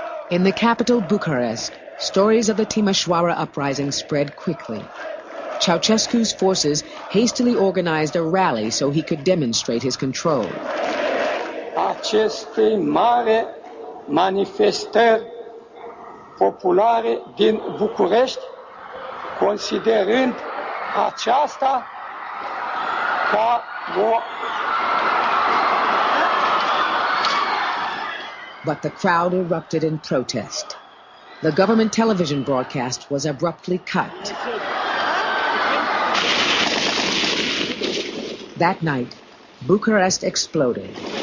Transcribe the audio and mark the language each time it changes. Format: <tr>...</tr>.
<en>In the capital, Bucharest, stories of the Timișoara uprising spread quickly. Ceausescu's forces hastily organized a rally so he could demonstrate his control.</en> <ro>Aceste mari manifestări populare din București, considerând aceasta ca o...</ro> <en>But the crowd erupted in protest. The government television broadcast was abruptly cut. That night, Bucharest exploded.</en>